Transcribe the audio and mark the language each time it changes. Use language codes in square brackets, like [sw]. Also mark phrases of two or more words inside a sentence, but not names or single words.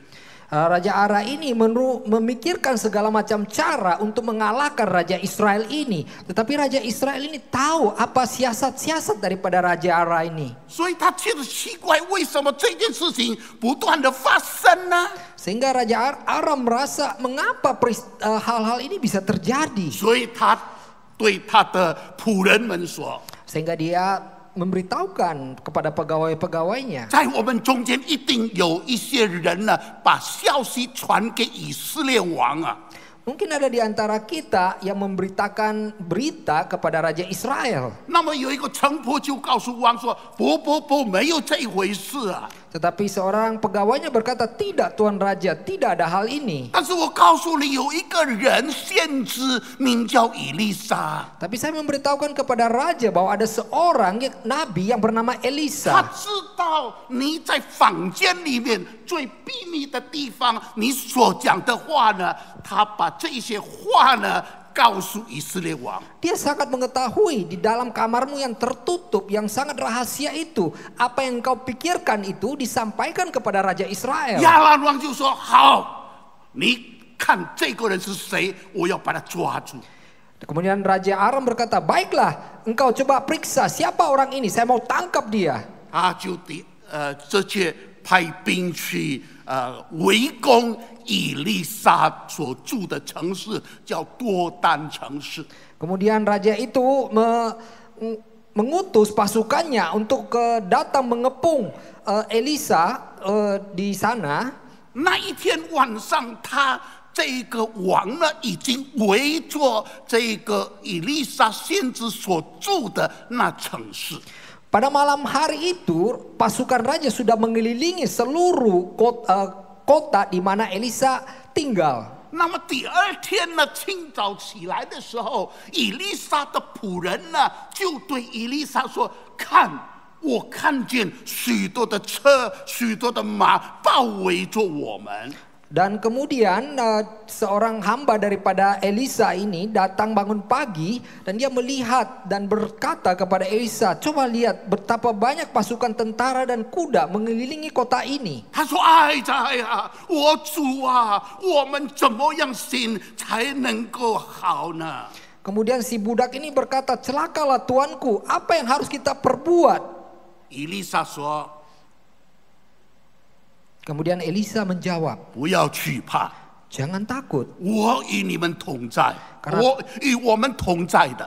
[id] Raja Ara ini memikirkan segala macam cara untuk mengalahkan Raja Israel ini. Tetapi Raja Israel ini tahu apa siasat-siasat daripada Raja Ara ini. [zh] 所以他觉得奇怪，为什么这件事情不断的发生呢？ [id] Sehingga Raja Ara merasa mengapa hal-hal ini bisa terjadi. [zh] 所以他对他的仆人们说： [id] Sehingga dia memberitahukan kepada pegawai-pegawainya. [zh] 在我们中间一定有一些人呢，把消息传给以色列王啊。 [id] Mungkin ada di antara kita yang memberitakan berita kepada Raja Israel. [zh] 那么有一个臣仆就告诉王说：“不，没有这一回事啊！ [id] Tetapi seorang pegawainya berkata, tidak Tuan Raja, tidak ada hal ini. [zh] 但是我告诉你，有一个人先知名叫以利沙， [id] Tapi saya memberitahukan kepada Raja bahwa ada seorang nabi yang bernama [zh] 他 [id] Elisa. [zh] 知道你在房间里面最秘密的地方，你所讲的话呢，他把这一些话呢告诉以色列王。 [id] Dia sangat mengetahui di dalam kamarmu yang tertutup, yang sangat rahasia itu. Apa yang kau pikirkan itu disampaikan kepada Raja Israel. [zh] 亚兰王就说：“好，你看这个人是谁？我要把他抓住。” [id] Kemudian Raja Aram berkata, baiklah, engkau coba periksa siapa orang ini, saya mau tangkap dia. [zh] 他就直接派兵去围攻以利沙所住的城市，叫多丹城市。 [id] Kemudian raja itu mengutus pasukannya untuk datang mengepung Elisa di sana. [zh] 那一天晚上，他这个王呢，已经围着这个以利沙先知所住的那城市。 [id] Pada malam hari itu, pasukan raja sudah mengelilingi seluruh kota di mana Elisa tinggal. [zh] 那么第二天呢，清早起来的时候，以利沙的仆人呢，就对以利沙说：“看，我看见许多的车、许多的马包围着我们。” [id] Dan kemudian seorang hamba daripada Elisa ini datang bangun pagi dan dia melihat dan berkata kepada Elisa, coba lihat betapa banyak pasukan tentara dan kuda mengelilingi kota ini. [zh] 他说：“哀哉呀，我主啊，我们怎么样行才能够好呢？” [id] Kemudian si budak ini berkata, celakalah tuanku, apa yang harus kita perbuat? [zh] 以利沙说 [id] Kemudian Elisa menjawab, [zh] 不要惧怕， [id] jangan takut, [zh] 我与你们同在， [id] Karena- [zh] 我与我们同在的，